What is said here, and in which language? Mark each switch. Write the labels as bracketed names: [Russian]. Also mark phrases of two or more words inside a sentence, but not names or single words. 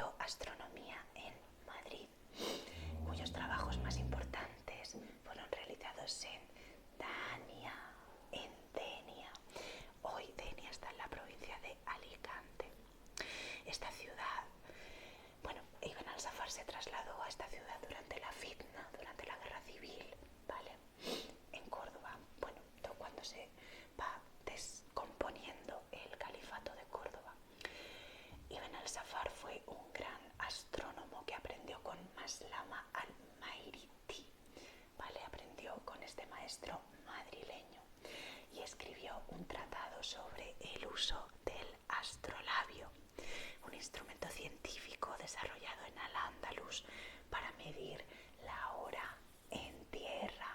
[Spanish] gastronomía en Madrid, cuyos trabajos más importantes fueron realizados en Denia. Hoy Denia está en la provincia de Alicante. Esta ciudad, bueno, Ibn al-Safar se trasladó a esta ciudad durante la fitna, durante la guerra civil, ¿vale? En Córdoba, bueno, cuando se va descomponiendo el califato de Córdoba. Ibn al-Safar fue un gran astrónomo que aprendió con Maslama al-Mairiti, ¿vale? Aprendió con este maestro madrileño y escribió un tratado sobre el uso del astrolabio, un instrumento científico desarrollado en Al-Ándalus para medir la hora en tierra.